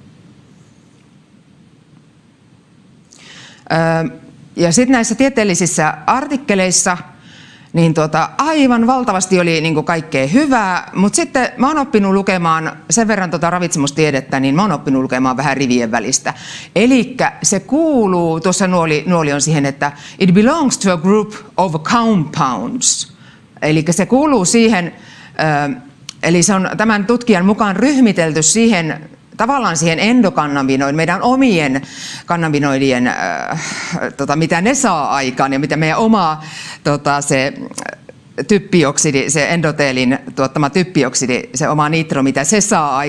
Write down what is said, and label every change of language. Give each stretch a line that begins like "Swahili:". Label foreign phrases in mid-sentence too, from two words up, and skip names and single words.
Finnish: Ja sitten näissä tieteellisissä artikkeleissa niin aivan valtavasti oli niin kaikkea hyvää, mutta sitten mä oon oppinut lukemaan sen verran ravitsemustiedettä, niin mä oon oppinut lukemaan vähän rivien välistä. Elikkä se kuuluu, tuossa nuoli on siihen, että
English: it belongs to a group of compounds.
Finnish: Eli se kuuluu siihen, eli se on tämän tutkijan mukaan ryhmitelty siihen, tavallaan siihen endokannabinoidin, meidän omien kannabinoidien, mitä ne saa aikaan ja mitä meidän oma se typpioksidi, se endoteelin tuottama typpioksidi, se oma nitro, mitä se saa aika.